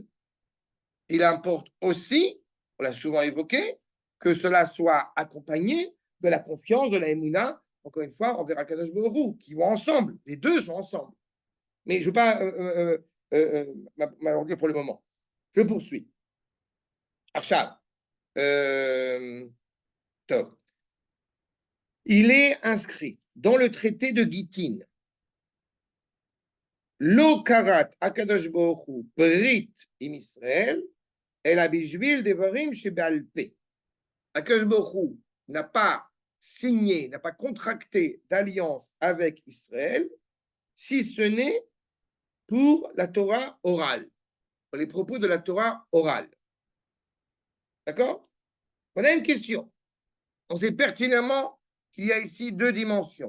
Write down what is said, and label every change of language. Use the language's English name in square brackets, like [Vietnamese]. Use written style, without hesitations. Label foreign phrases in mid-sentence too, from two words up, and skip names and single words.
[French] Il importe aussi, on l'a souvent évoqué, que cela soit accompagné de la confiance, de la Emouna, encore une fois, envers [Hebrew] הקדוש ברוך הוא, [French] qui vont ensemble. Les deux sont ensemble. Mais je ne veux pas m'allonger pour le moment. Je poursuis. Achab. Top. Il est inscrit dans le traité de Gittin. [Hebrew] לא כרת הקדוש ברוך הוא ברית עם ישראל אלא בשביל דברים שבעל פה. הקדוש ברוך הוא [French] n'a pas signé, n'a pas contracté d'alliance avec Israël, si ce n'est pour la Torah orale, pour les propos de la Torah orale. D'accord? On a une question. On sait pertinemment qu'il y a ici deux dimensions.